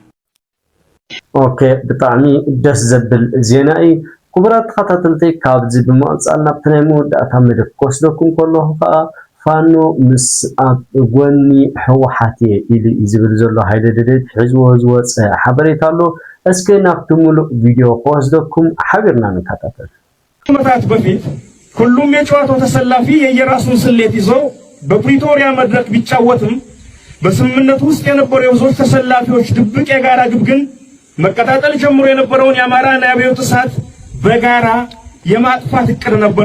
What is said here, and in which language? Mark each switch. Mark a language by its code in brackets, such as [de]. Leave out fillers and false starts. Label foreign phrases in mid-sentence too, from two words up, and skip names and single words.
[ti] ኦኬ ብጣዕሚ ደስ ዘብል ዜና እዩ ክቡራት ተኸታተልቲ ካብዚ ብምቕፃል ናብቲ ናይ መወዳእታ መደብ ክወስደኩም ከለኹ ከዓ ፋኖ ምስ ኣብ ጎኒ ሕወሓት ኢሉ ዝብል ዘሎ ሃይለ ደደት ሒዝዎ ዝወፀ ሓበሬታ ኣሎ እስኪ ናብቲ ሙሉእ ቪድዮ ክወስደኩም ሓቢርና ንከታተል [am] ዓመታት በፊት ሁሉም የጨዋታው ተሰላፊ የየራሱን ስሌት ይዞ በፕሪቶሪያ መድረክ ቢጫወትም በስምምነቱ ውስጥ የነበሩ የብዙዎች ተሰላፊዎች ድብቅ የጋራ ግብ ግን መቀጣጠል ጀምሮ የነበረውን የአማራና የአብዮት እሳት በጋራ የማጥፋት እቅድ ነበር